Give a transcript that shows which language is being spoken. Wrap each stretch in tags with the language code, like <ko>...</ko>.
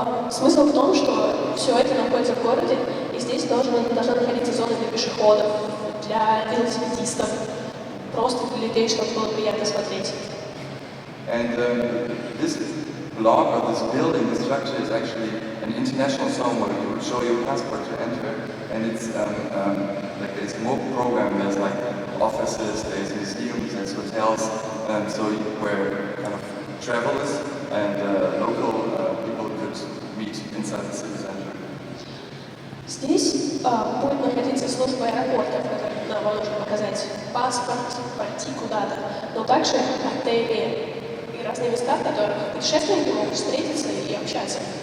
<ru>Смысл в том, что все это находится в городе, и здесь должна находиться зона для пешеходов, для велосипедистов, просто для людей, чтобы было приятно смотреть.</ru> <en>And this block or this building, this structure is actually an international zone where you would show your passport to enter, and it's like there's more program. There's like offices, there's museums, there's hotels, so where kind of travelers and local people could meet inside the city center.</en> <ru>Здесь будет находиться служба аэропорта, в которой нам нужно показать паспорт, пойти куда-то, но также отели и разные места, в которых путешественники могут встретиться и общаться.</ru>